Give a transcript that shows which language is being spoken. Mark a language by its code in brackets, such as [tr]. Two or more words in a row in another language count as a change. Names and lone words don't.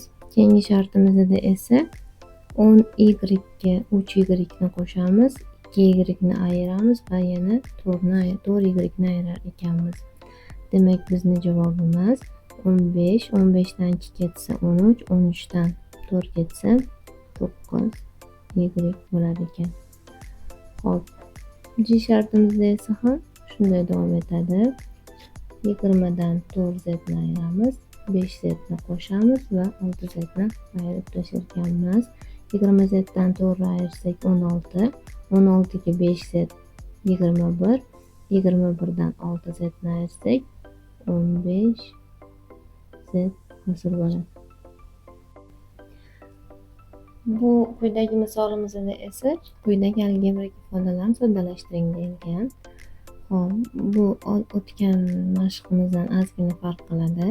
[uz] Keyingi shartimizda esa 10y ga 3y ni qo'shamiz, 2y ni ayiramiz va yana 4y ni ayirar ekanmiz. Demak, bizning javobimiz 15, 15dan 2 ketsa 13, 13dan 4 ketsa 9y bo'lar ekan. Hop. G shartimizda esa ham shunday davom etadi. 20dan 4z ni ayiramiz, 5z ni qo'shamiz va 6z ni ayirib tashlar ekanmiz. 20zdan 4 ayirsak 16, 16 ga 5z 21, 21dan 6z ni ayirsak 15z hosil bo'ladi. Bu quyidagi misolimizda esa quyidagi algebrik ifodalarni soddalashtiring deyilgan. Hop, bu o'tgan mashqimizdan ozgina farq qiladi.